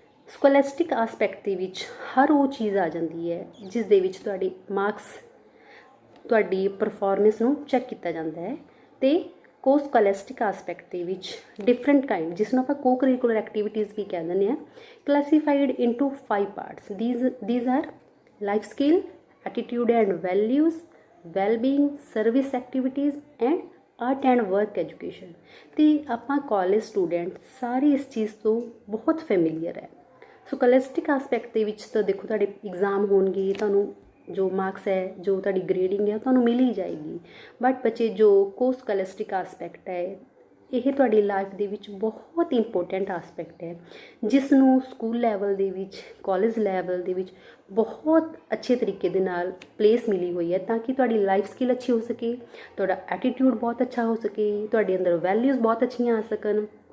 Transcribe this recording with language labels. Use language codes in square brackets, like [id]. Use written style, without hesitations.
[pa] ਸਕੋਲੈਸਟਿਕ aspect ਦੇ ਵਿੱਚ ਹਰ ਉਹ ਚੀਜ਼ ਆ ਜਾਂਦੀ ਹੈ ਜਿਸ ਦੇ ਵਿੱਚ ਤੁਹਾਡੇ ਮਾਰਕਸ, ਤੁਹਾਡੀ ਪਰਫਾਰਮੈਂਸ ਨੂੰ ਚੈੱਕ ਕੀਤਾ ਜਾਂਦਾ ਹੈ। ਅਤੇ ਕੋ ਸਕੋਲੈਸਟਿਕ ਆਸਪੈਕਟ ਦੇ ਵਿੱਚ ਡਿਫਰੈਂਟ ਕਾਈਂਡ, ਜਿਸ ਨੂੰ ਆਪਾਂ ਕੋ ਕਰਿਕੂਲਰ ਐਕਟੀਵਿਟੀਜ਼ ਵੀ ਕਹਿ ਦਿੰਦੇ ਹਾਂ, [en] Classified into 5 parts. these are life skill, attitude and values, well-being, service activities and art and work education. [pa] ਅਤੇ ਆਪਾਂ ਕਾਲਜ ਸਟੂਡੈਂਟ ਸਾਰੇ ਇਸ ਚੀਜ਼ ਤੋਂ ਬਹੁਤ ਫੈਮੀਲੀਅਰ ਹੈ। ਸੋ ਸਕੋਲੈਸਟਿਕ ਆਸਪੈਕਟ ਦੇ ਵਿੱਚ ਤਾਂ ਦੇਖੋ ਤੁਹਾਡੇ ਇਗਜ਼ਾਮ ਹੋਣਗੇ, ਤੁਹਾਨੂੰ ਜੋ ਮਾਰਕਸ ਹੈ, ਜੋ ਤੁਹਾਡੀ ਗ੍ਰੇਡਿੰਗ ਹੈ, ਉਹ ਤੁਹਾਨੂੰ ਮਿਲ ਹੀ ਜਾਏਗੀ। ਬਟ ਬੱਚੇ ਜੋ ਕੋ ਸਕੋਲੈਸਟਿਕ ਆਸਪੈਕਟ ਹੈ, ਇਹ ਤੁਹਾਡੀ ਲਾਈਫ ਦੇ ਵਿੱਚ ਬਹੁਤ ਇੰਪੋਰਟੈਂਟ ਆਸਪੈਕਟ ਹੈ, ਜਿਸ ਨੂੰ ਸਕੂਲ ਲੈਵਲ ਦੇ ਵਿੱਚ, ਕਾਲਜ ਲੈਵਲ ਦੇ ਵਿੱਚ ਬਹੁਤ ਅੱਛੇ ਤਰੀਕੇ ਦੇ ਨਾਲ ਪਲੇਸ ਮਿਲੀ ਹੋਈ ਹੈ, ਤਾਂ ਕਿ ਤੁਹਾਡੀ ਲਾਈਫ ਸਕਿੱਲ ਅੱਛੀ ਹੋ ਸਕੇ, ਤੁਹਾਡਾ ਐਟੀਟਿਊਡ ਬਹੁਤ ਅੱਛਾ ਹੋ ਸਕੇ, ਤੁਹਾਡੇ ਅੰਦਰ ਵੈਲਿਊਜ਼ ਬਹੁਤ ਅੱਛੀਆਂ ਆ ਸਕਣ।